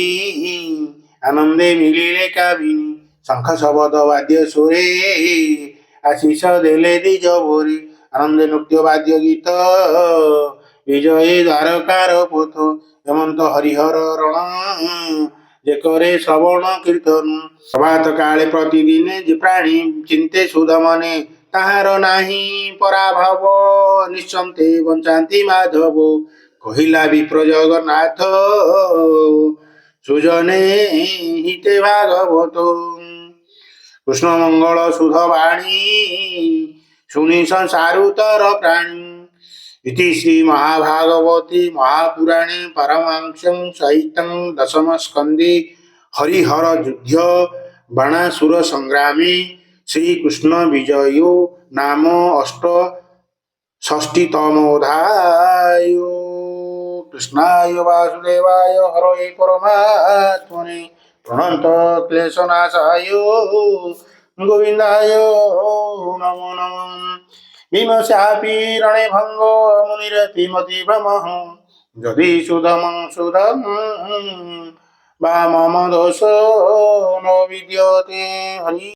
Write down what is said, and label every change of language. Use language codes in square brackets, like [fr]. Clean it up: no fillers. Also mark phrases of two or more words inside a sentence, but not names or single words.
[or] ଆନନ୍ଦେ ମିଳିଲେ କାମିନୀ ଶଙ୍ଖ ଶବଦ ବାଦ୍ୟ ସୁରେ ଆଶିଷ ଦେଲେ ଦ୍ୱିଜ ଭୋରେ ଆନନ୍ଦେ ନୃତ୍ୟ ବାଦ୍ୟ ଗୀତ ବିଜୟୀ ଦ୍ୱାରକାର ପଥ ହେମନ୍ତ ହରିହର ରଣ ଯେ करे ଶ୍ରବଣ କୀର୍ତ୍ତନ ପ୍ରଭାତ କାଳେ ପ୍ରତିଦିନେ ଯେ ପ୍ରାଣୀ ଚିନ୍ତେ ସୁଧ ମନେ ତାହାର ନାହିଁ ପରାଭବ ନିଶ୍ଚନ୍ତେ ବଞ୍ଚାନ୍ତି ମାଧବ କହିଲା ବିପ୍ର ଜଗନ୍ନାଥ ସୁଜନେ ହିତେ ଭାଗବତ କୃଷ୍ଣ ମଙ୍ଗଳ ସୁଧ ବାଣୀ ଶୁଣି ସଂସାରୁତର ପ୍ରାଣୀ [sa] इति श्री महाभागवते महापुराणे परमहंस्यं सहितं दशम स्कंदे हरिहर युद्ध बाणासुर संग्रामे श्री कृष्ण विजयो नाम अष्टषष्टितमोऽध्याय कृष्णाय वासुदेवाय हरये परमात्मने प्रणत क्लेशनाशाय गोविन्दाय नमो नमः भीमस्यापि रणे भंग मुनिरतिमति भ्रमः यदि सुधमं सुधं वा मम दोषो न विद्यते हरि